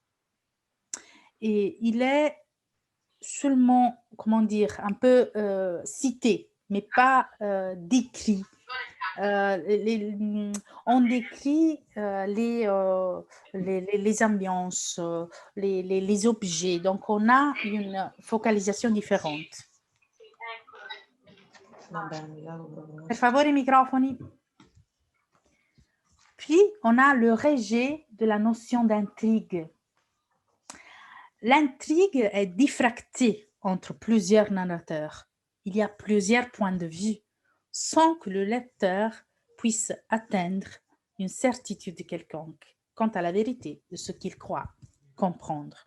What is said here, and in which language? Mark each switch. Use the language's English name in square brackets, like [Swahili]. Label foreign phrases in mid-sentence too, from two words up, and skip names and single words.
[French] Et il est seulement, comment dire, un peu cité, mais pas décrit. On décrit les ambiances, les objets, donc on a une focalisation différente. [Italian] Per favore, i microfoni. [French] Puis, on a le rejet de la notion d'intrigue. L'intrigue est diffractée entre plusieurs narrateurs. Il y a plusieurs points de vue sans que le lecteur puisse atteindre une certitude quelconque quant à la vérité de ce qu'il croit comprendre.